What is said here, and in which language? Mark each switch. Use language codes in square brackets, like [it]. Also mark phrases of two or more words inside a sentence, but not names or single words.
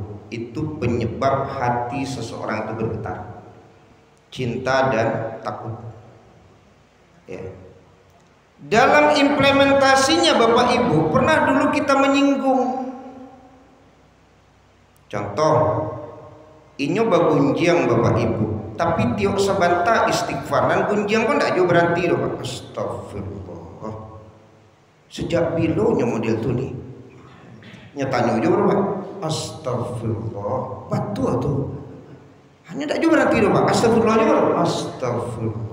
[id] Itu penyebab hati seseorang itu bergetar. Cinta dan takut. Ya. Dalam implementasinya Bapak Ibu, pernah dulu kita menyinggung. Contoh, [min] inyo bagunjiang Bapak Ibu, tapi tiok sabanta istighfar [id] dan gunjiang pun tak jauh berarti loh Pak. Astagfirullah. [min] Sejak bilonya model tu nih. [id] Nyatanya aja Pak. Astagfirullah. Batu tuh. Hanya tak jauh berarti loh Pak. Astagfirullah aja Pak. Astagfirullah.